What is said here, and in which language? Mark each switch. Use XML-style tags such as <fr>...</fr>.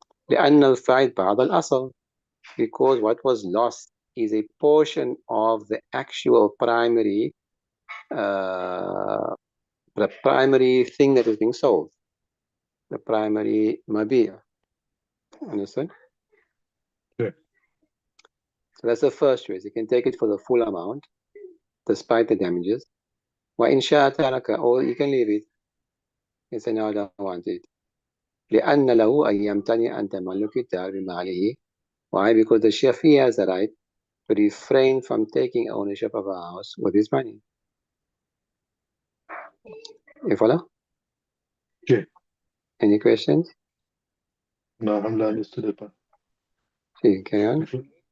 <ar>لأن الفائد بعض الأصل,</ar> <en>because what was lost is a portion of the actual primary the primary thing that is being sold, the primary mabia. Understand? Okay. So that's the first choice. You can take it for the full amount, despite the damages.</en> <ar>وإن شاء ترك,</ar> <en>or you can leave it. You say, no, I don't want it.</en> <ar>لأن له أن يمتنع عن تملك الدار بماله.</ar> <en>Why? Because the Shafi has the right to refrain from taking ownership of a house with his money. You follow? Okay. Any questions? No, alhamdulillah, understood it. See, carry on.</en>